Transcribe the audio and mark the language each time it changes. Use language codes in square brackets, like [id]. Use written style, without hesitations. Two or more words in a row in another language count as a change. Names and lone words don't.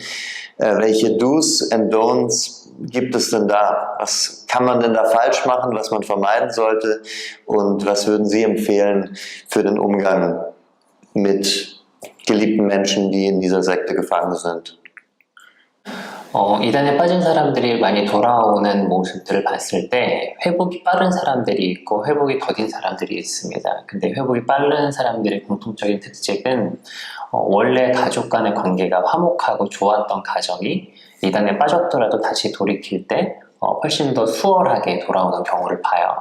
[de] Welche [en] Do's and Don'ts [de] gibt es denn da? Was kann man denn da falsch machen, was man vermeiden sollte? Und was würden Sie empfehlen für den Umgang mit geliebten Menschen, die in dieser Sekte gefangen sind? [ko] 이단에 빠진 사람들이 많이 돌아오는 모습들을 봤을 때 회복이 빠른 사람들이 있고 회복이 더딘 사람들이 있습니다. 근데 회복이 빠른 사람들의 공통적인 특징은 원래 가족 간의 관계가 화목하고 좋았던 가정이 이단에 빠졌더라도 다시 돌이킬 때 훨씬 더 수월하게 돌아오는 경우를 봐요.